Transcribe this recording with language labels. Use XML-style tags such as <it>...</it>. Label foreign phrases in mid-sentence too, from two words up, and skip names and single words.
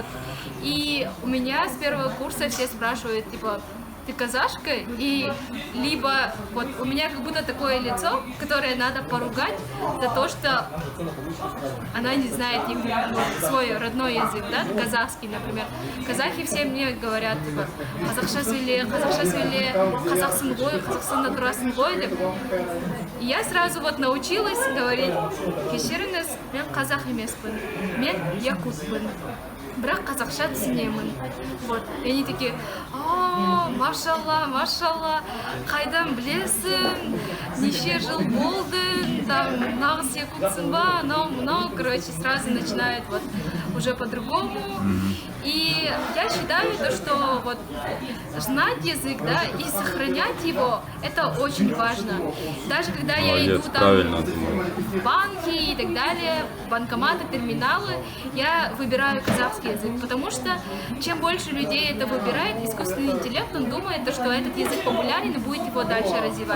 <ru>И у меня с первого курса все спрашивают, типа, ты казашка? И либо вот у меня как будто такое лицо, которое надо поругать за то, что она не знает свой родной язык, казахский, например. Казахи все мне говорят, типа,</ru> <kk>қазақша сөйле, қазақсың ғой, Қазақстанда тұрасың ғой, деп.</kk> <ru>И я сразу вот научилась говорить,</ru> <kk>кешіріңіз, мен қазақ емеспін, мен якутпын. Бірақ қазақша түсінемін.</kk> <ru>Вот. И они такие,</ru> <kk>машалла, қайдан білесің, неше жыл болды, там, нағыз якутсың ба,</kk> <ru>но, короче, сразу начинают вот уже по-другому. И я считаю, что вот знать язык, и сохранять его, это очень важно. Даже когда я иду там в банки и так далее, банкоматы, терминалы, я выбираю казахский язык, потому что чем больше людей это выбирает, искусственный интеллект, он думает, что этот язык популярен и будет его дальше развивать.</ru>